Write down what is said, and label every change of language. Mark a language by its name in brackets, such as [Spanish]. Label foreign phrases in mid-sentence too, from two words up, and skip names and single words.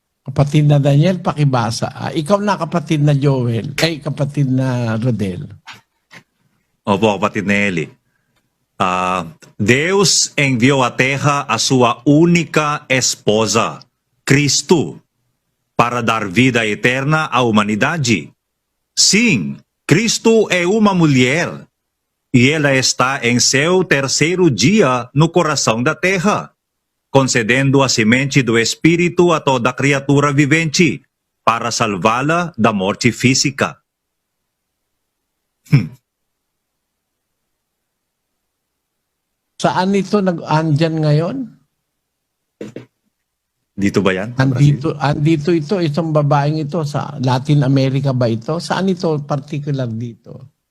[Filipino] Kapatid na Daniel, pakibasa. Ikaw na kapatid na Joel. Kapatid na Rodel. Opo, kapatid na Eli. [Portuguese] Deus enviou à terra a sua única esposa, Cristo, para dar vida eterna à humanidade. Sim, Cristo é uma mulher e ela está em seu terceiro dia no coração da terra, concedendo a semente do Espírito a toda criatura vivente para salvá-la da morte física. [Filipino] Saan ito andyan ngayon? Dito ba yan? Andito ito, isang babaeng ito. Sa Latin America ba ito? Saan ito particular dito?